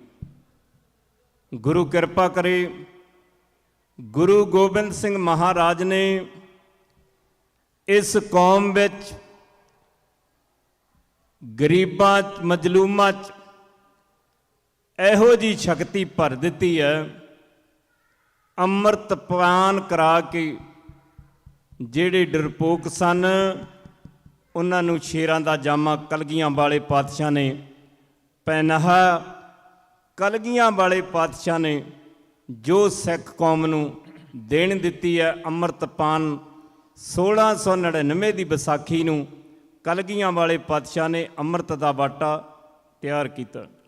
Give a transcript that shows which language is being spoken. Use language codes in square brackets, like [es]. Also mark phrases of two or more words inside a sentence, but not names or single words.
[pa] ਗੁਰੂ ਕਿਰਪਾ ਕਰੇ ਗੁਰੂ ਗੋਬਿੰਦ ਸਿੰਘ ਮਹਾਰਾਜ ਨੇ ਇਸ ਕੌਮ ਵਿਚ ਗਰੀਬਾਂ ਮਜ਼ਲੂਮਾਂ ਇਹੋ जी ਸ਼ਕਤੀ ਭਰ ਦੀ ਹੈ। ਅੰਮ੍ਰਿਤ ਪਾਨ ਕਰਾ ਕੇ ਜਿਹੜੇ ਡਰਪੋਕ ਸਨ ਉਹਨਾਂ ਨੂੰ ਸ਼ੇਰਾਂ ਦਾ ਜਾਮਾ ਕਲਗੀਆਂ ਵਾਲੇ ਪਾਤਸ਼ਾਹ ਨੇ ਪਹਿਨਾਇਆ। ਕਲਗੀਆਂ ਵਾਲੇ ਪਾਤਸ਼ਾਹ ਨੇ ਜੋ ਸਿੱਖ ਕੌਮ ਨੂੰ ਦੇਣ ਦਿੱਤੀ ਹੈ ਅੰਮ੍ਰਿਤਪਾਨ 1699 ਦੀ ਵਿਸਾਖੀ ਨੂੰ ਕਲਗੀਆਂ ਵਾਲੇ ਪਾਤਸ਼ਾਹ ਨੇ ਅੰਮ੍ਰਿਤ ਦਾ ਬਾਟਾ ਤਿਆਰ ਕੀਤਾ।